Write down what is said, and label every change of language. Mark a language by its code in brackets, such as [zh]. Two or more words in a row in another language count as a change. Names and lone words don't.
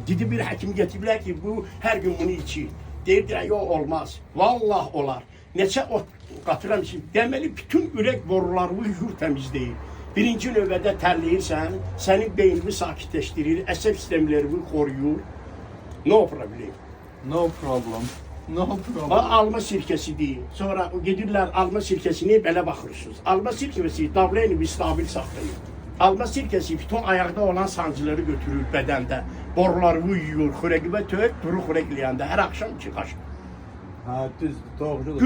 [az] Dedi bir həkim getiriblər ki, bu hər gün bunu içir. Deyirlər, yox, olmaz. Vallah olar. Neçə ot qatıram ki, deməli, bütün ürək borularını yuyur, təmizləyir. Birinci növbədə tərləyirsən, sənin beynini sakitləşdirir, əsəb sistemlərini qoruyur. [en] No problem. No problem. No problem. [az] Alma sirkəsidir. Sonra gedirlər alma sirkəsini belə baxırsınız. Alma sirkəsi davleni stabil saxlayır. Alma sirkəsi bütün ayaqda olan sancıları götürür bədəndə. Boruları yuyur, xörəkibə tök, duru xörəkləyəndə hər axşam 2 qaşıq. Ha, düzdür, doğrudur.